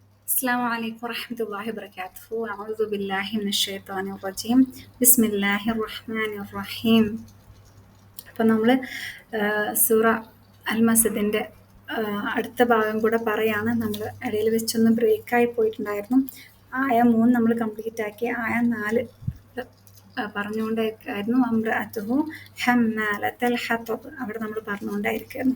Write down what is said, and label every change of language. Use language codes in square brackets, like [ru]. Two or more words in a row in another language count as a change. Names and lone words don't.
[ar] السلام عليكم ورحمة الله وبركاته. أعوذ بالله من الشيطان الرجيم. بسم الله الرحمن الرحيم. [ml] അപ്പം നമ്മൾ സൂറ അൽ മസദിൻ്റെ അടുത്ത ഭാഗം കൂടെ പറയാണ്. നമ്മൾ ഇടയിൽ വെച്ചൊന്ന് ബ്രേക്കായി പോയിട്ടുണ്ടായിരുന്നു. ആയ 3 നമ്മൾ കംപ്ലീറ്റ് ആക്കി. ആയ 4 പറഞ്ഞുകൊണ്ടായിരുന്നു [ar] امرأته حمالة الحطب, [ml] അവിടെ നമ്മൾ പറഞ്ഞുകൊണ്ടായിരിക്കുന്നു.